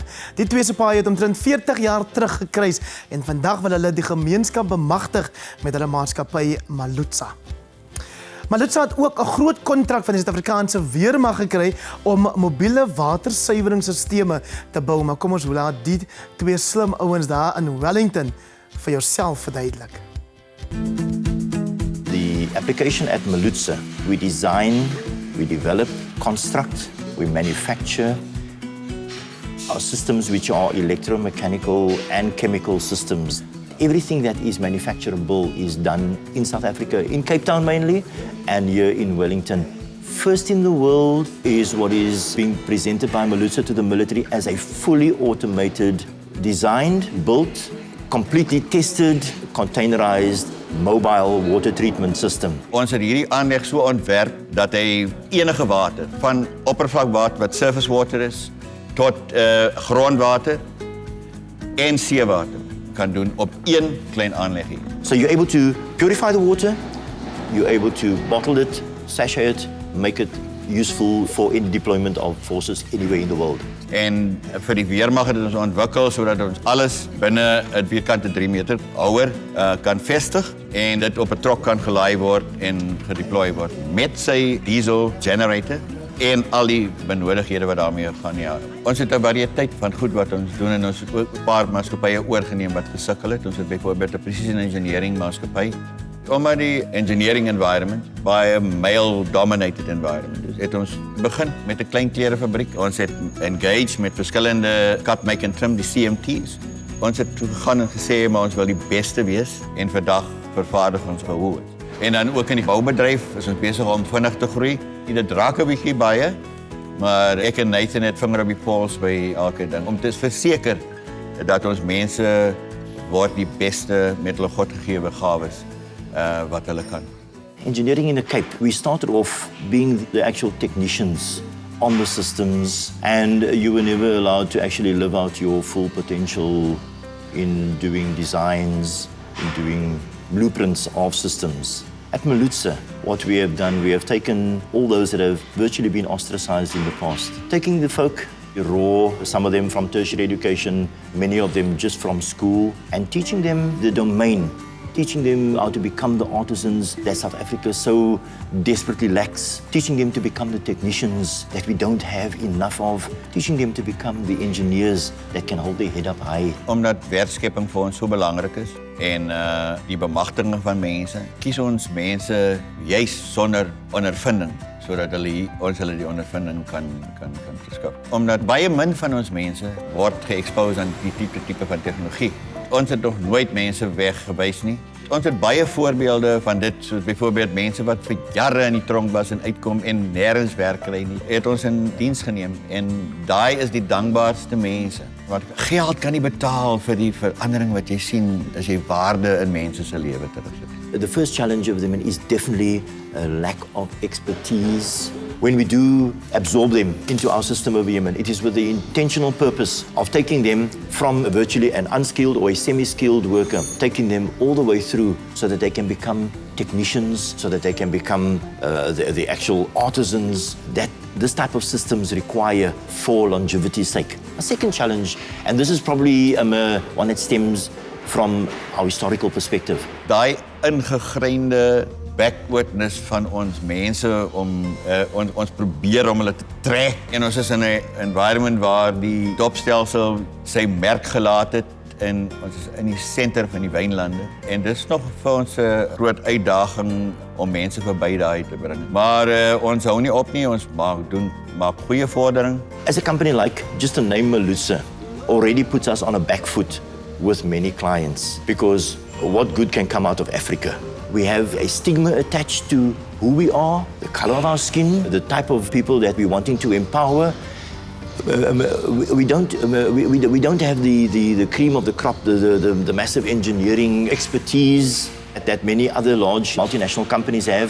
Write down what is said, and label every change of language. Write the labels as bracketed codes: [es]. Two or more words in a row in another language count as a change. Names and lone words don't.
[af] Die twee se paai het omtrent 40 jaar terug gekruis en vandag wil hulle die gemeenskap bemagtig met hulle maatskappy Malutsa. Malutsa het ook 'n groot kontrak van die Afrikaanse weermag gekry om mobiele watersuiweringsstelsels te bou. Maar kom ons laat die twee slim ouens daar in Wellington vir jouself verduidelik. [en] The application at Malutsa, we design, we develop, construct, we manufacture our systems which are electromechanical and chemical systems. Everything that is manufacturable is done in South Africa, in Cape Town mainly, and here in Wellington. First in the world is what is being presented by Malutsa to the military as a fully automated, designed, built, completely tested, containerized, mobile water treatment system. [af] Ons het hierdie aanleg so ontwerp dat hy enige water, van oppervlakwater wat [en] surface water [af] is, tot grondwater en seewater kan doen op een klein aanleggie. [en] So you're able to purify the water, you're able to bottle it, sachet it, make it useful for any deployment of forces anywhere in the world. [af] En vir die weermag het ons ontwikkel sodat ons alles binne 'n vierkante 3 meter houer kan vestig en dit op 'n trok kan gelaai word en gedeploy word met sy [en] diesel generator [af] en al die benodighede wat daarmee gaan. Ja. Ons het 'n variëteit van goed wat ons doen en ons het ook 'n paar maatskappye oorgeneem wat gesukkel het. Ons het byvoorbeeld 'n [en] precision engineering [af] maatskappy. Omdat die [en] engineering environment [af] baie 'n [en] male-dominated environment [af] is, het ons begin met 'n klein klerefabriek. Ons het engaged met verskillende [en] cut, make and trim, [af] die CMT's. Ons het toe gegaan en gesê, maar ons wil die beste wees en vandag vervaardig ons gehoor. En dan ook in die boubedryf is ons besig om vinnig te groei. Dit raak 'n bietjie baie, maar ek en Nathan het vinger op die pols by elke ding om te verseker dat ons mense word die beste met hulle godgegewe gawes wat hulle kan. [en] Engineering in the Cape, we started off being the actual technicians on the systems, and you were never allowed to actually live out your full potential in doing designs, in doing blueprints of systems. At Malutsa, what we have done, we have taken all those that have virtually been ostracized in the past, taking the folk raw, some of them from tertiary education, many of them just from school, and teaching them the domain, teaching them how to become the artisans that South Africa so desperately lacks, teaching them to become the technicians that we don't have enough of, teaching them to become the engineers that can hold their head up high. [af] Omdat werkskepping vir ons so belangrik is en die bemagtiging van mense, kies ons mense juis sonder ondervinding sodat ons hulle die ondervinding kan verskaf. Omdat baie min van ons mense word ge-expose aan die tipe van tegnologie. Ons het nog nooit mense weggewys nie. Ons het baie voorbeelde van dit, soos byvoorbeeld mense wat vir jare in die tronk was en uitkom en nêrens werk kry nie. Het ons in diens geneem en daai is die dankbaarste mense. Want geld kan nie betaal vir die verandering wat jy sien as jy waarde in mense se lewe terugsit. [en] The first challenge of them is definitely a lack of expertise. When we do absorb them into our system of Yemen, it is with the intentional purpose of taking them from virtually an unskilled or a semi-skilled worker, taking them all the way through so that they can become technicians, so that they can become the actual artisans that this type of systems require for longevity's sake. A second challenge, and this is probably one that stems from our historical perspective. [af] Daai ingegreinde backwardness van ons mense om ons probeer om hulle te trek en ons is in 'n environment waar die dopstelsel sy merk gelaat het en ons is in die senter van die wynlande en dis nog vir ons 'n groot uitdaging om mense verby daai te bring. Maar ons hou nie op nie, ons maak goeie vordering. [en] As a company like just the name Malutsa already puts us on a back foot with many clients because what good can come out of Africa? We have a stigma attached to who we are, the color of our skin, the type of people that we're wanting to empower. We don't have the cream of the crop, the massive engineering expertise that many other large multinational companies have.